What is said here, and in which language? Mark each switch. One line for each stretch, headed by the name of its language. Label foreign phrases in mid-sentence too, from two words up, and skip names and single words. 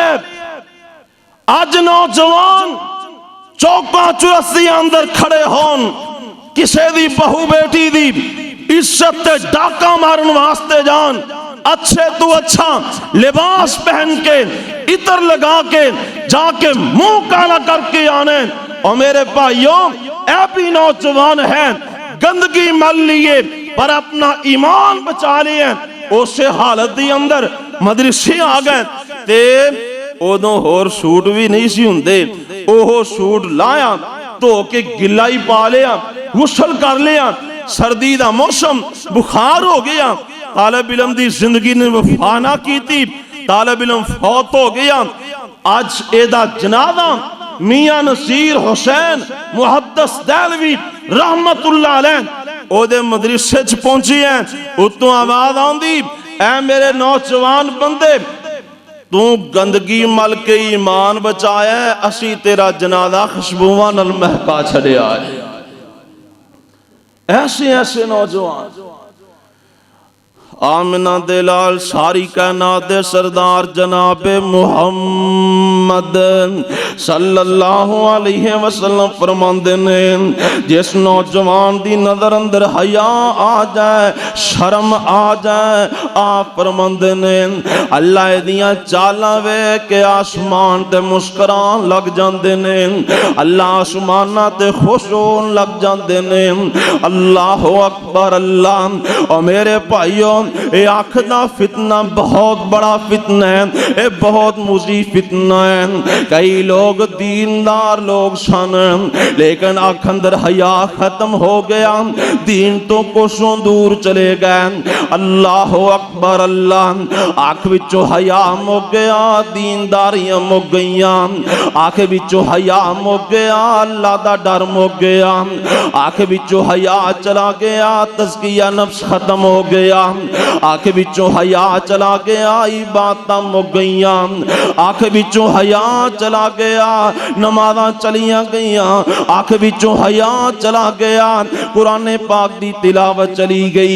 Punjabi: اج نوجوان چوکا چرسی اندر کھڑے ہون، کسی دی بہو بیٹی دی عزت تے ڈاکا مارن واسطے جان، اچھے توں اچھا لباس پہن کے عطر لگا کے جا کے منہ کالا کر کے آنے. اور میرے بھائیوں ایہ بھی نوجوان ہے، گندگی مل لئی پر اپنا ایمان بچا لیا. اس حالت دی اندر مدرسے آ گئے تے اودوں ہور سوٹ بھی نہیں سی ہندے، اوہ سوٹ لاہیا دھو کے گیلا ہی پا لیا، غسل کر لیا. سردی دا موسم، بخار ہو گیا، طالب علم دی زندگی نے وفا نہ کی سی، طالب علم فوت ہو گیا. اج ایدا جنازہ میاں نصیر حسین محدث دہلوی
Arabic: رحمة الله عليه
Punjabi: اوہدے مدرسے چ پہنچی ہے. اتوں آواز آندی، اے میرے نوجوان بندے تو گندگی مل کے ایمان بچایا، اسی تیرا جنازہ خوشبوآں نال مہکا چھڈیا ہے. ایسے ایسے نوجوان آمنہ دے لال ساری کائنات دے سردار جنابِ محمد
Arabic: صلى الله عليه وسلم
Punjabi: فرماندے نیں، جس نوجوان دی نظر اندر حیا آ جائے، شرم آ جائے، آپ فرماندے نیں اللہ دیاں چالاں ویکھ کے آسمان تے مسکران لگ جاندے نیں، اللہ آسماناں تے خوش ہون لگ جاندے نیں.
Arabic: الله أكبر الله.
Punjabi: اور میرے بھائیوں ایہ اکھ دا فتنہ بہت بڑا فتنہ ہے، ایہ بہت موذی فتنہ ہے. کئی لوگ دیندار لوگ سن لیکن اکھ اندر حیا ختم ہو گیا، دین توں کوسوں دور چلے گئے.
Arabic: الله أكبر الله.
Punjabi: اکھ وچوں حیا مک گیا، دینداریاں مک گئیاں، اکھ وچوں حیا مک گیا، اللہ دا ڈر مک گیا، اکھ وچوں حیا چلا گیا، تزکیہ نفس ختم ہو گیا، آنکھ وچوں حیا چلا گیا، عبادتاں مک گئیاں، آنکھ وچوں حیا چلا گیا، نمازاں چلیاں گئیاں، آنکھ وچوں حیا چلا گیا، قرآن پاک دی تلاوت چلی گئی.